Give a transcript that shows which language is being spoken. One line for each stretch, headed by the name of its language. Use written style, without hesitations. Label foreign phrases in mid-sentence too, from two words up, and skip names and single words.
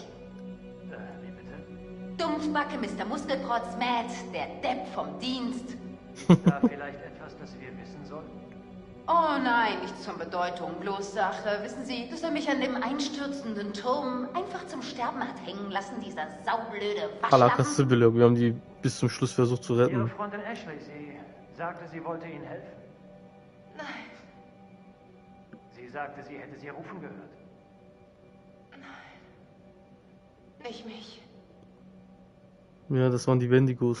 German: Wie bitte? Dumpfbacke, Mr. Muskelprotz, Matt, der Depp vom Dienst. Ist da vielleicht etwas, das wir wissen sollten? Oh nein, nichts von Bedeutung, bloß Sache. Wissen Sie, dass er mich an dem einstürzenden Turm einfach zum Sterben hat hängen lassen, dieser saublöde
Turkish: Alakası
German: Waschlappen.
Turkish: bile yok.
German: Wir haben die bis zum Schluss versucht zu Ihre retten. Freundin Ashley, sie sagte, sie wollte Ihnen helfen. Nein, Sie sagte, sie hätte Sie rufen gehört. nicht mich. Ja, das waren die Wendigos.